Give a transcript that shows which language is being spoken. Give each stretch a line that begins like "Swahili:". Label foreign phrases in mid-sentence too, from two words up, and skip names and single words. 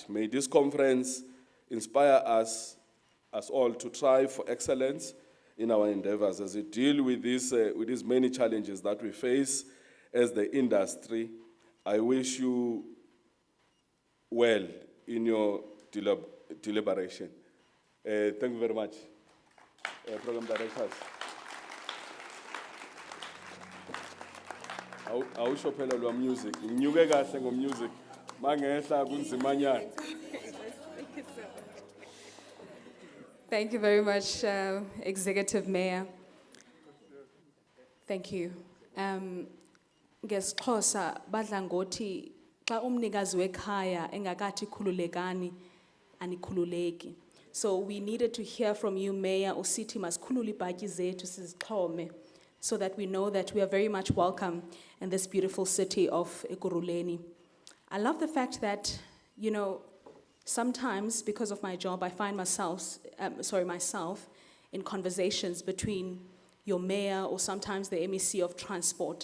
English: May this conference inspire us all to strive for excellence in our endeavors as we deal with these many challenges that we face as the industry. I wish you well in your deliberation. Thank you very much, program directors.
Zulu: Awusho phela lo music. Nginyuke kahle ngommusic. Mangehla kunzimanyana.
English: Thank you very much, Executive Mayor. Thank you.
Xhosa: NgesiXhosa badla ngothi xa umnikazi wekhaya engakathi khululekani anikhululeki.
English: So we needed to hear from you, Mayor,
Xhosa: usithi masikhulule ibhatyi zethu sizixhome,
English: so that we know that we are very much welcome in this beautiful city of Ekurhuleni. I love the fact that, you know, sometimes because of my job, I find myself in conversations between your mayor or sometimes the MEC of transport.